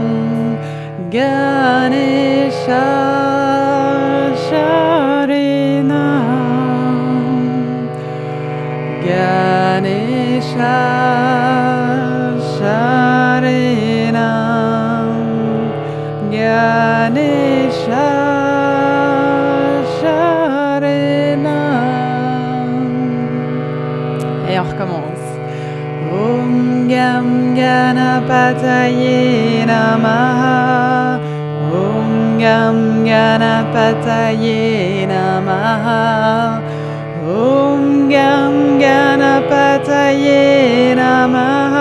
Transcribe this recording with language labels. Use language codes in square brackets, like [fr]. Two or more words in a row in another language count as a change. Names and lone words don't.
[sa] Ganesha Sharanam. Ganesha Sharanam. Ganesha Sharanam. [fr] Et on recommence. [sa] Om Gam Ganapataye Namaha. Om Gam Ganapataye Namaha. Om Gam Ganapataye Namaha.